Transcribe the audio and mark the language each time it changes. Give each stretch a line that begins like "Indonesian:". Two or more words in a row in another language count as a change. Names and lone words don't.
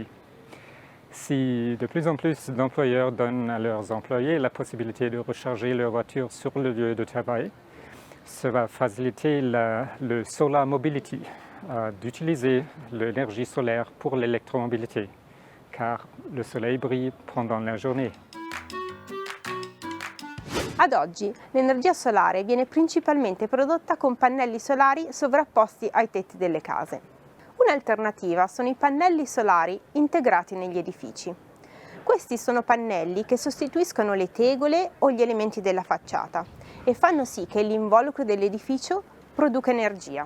French: Si de plus en plus d'employeurs donnent à leurs employés la possibilité de recharger leur voiture sur le lieu de travail, Ça va faciliter le
English: solar mobility,
French: d'utiliser l'énergie solaire pour l'électromobilité, car le soleil brille pendant la journée.
Italian: Ad oggi l'energia solare viene principalmente prodotta con pannelli solari sovrapposti ai tetti delle case. Un'alternativa sono i pannelli solari integrati negli edifici. Questi sono pannelli che sostituiscono le tegole o gli elementi della facciata e fanno sì che l'involucro dell'edificio produca energia.